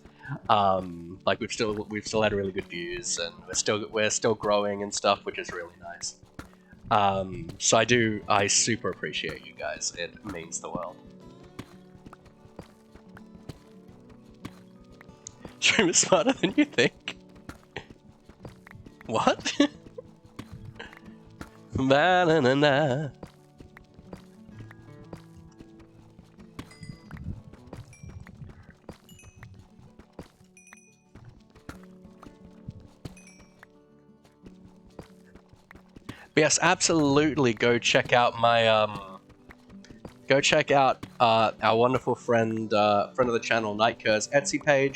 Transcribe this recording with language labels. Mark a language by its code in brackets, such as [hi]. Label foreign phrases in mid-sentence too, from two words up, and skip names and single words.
[en] Like, we've still had really good views, and we're still growing and stuff, which is really nice. So I super appreciate you guys. It means the world. Stream is smarter than you think. What? Ba-na-na-na. Yes, absolutely. Go check out my our wonderful friend of the channel, Nightcur's Etsy page.